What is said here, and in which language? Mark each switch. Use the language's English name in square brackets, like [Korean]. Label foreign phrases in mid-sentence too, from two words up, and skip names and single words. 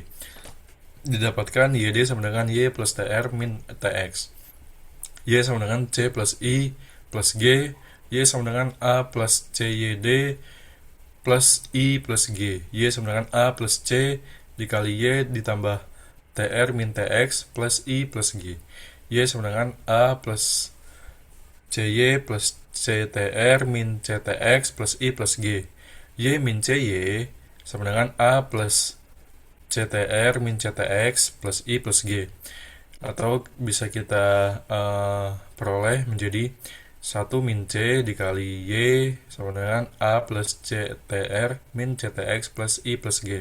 [Indonesian] Didapatkan YD sama dengan Y plus TR min TX. Y sama dengan C plus I plus G, Y sama dengan A plus CYD plus I plus G, Y sama dengan A plus C dikali Y ditambah TR min TX plus I plus G. Y sama dengan A plus CY plus CTR min CTX plus I plus G. Y min CY sama dengan A plus CTR min CTX plus I plus G. Atau bisa kita peroleh menjadi 1 min C dikali Y sama dengan A plus CTR min CTX plus I plus G.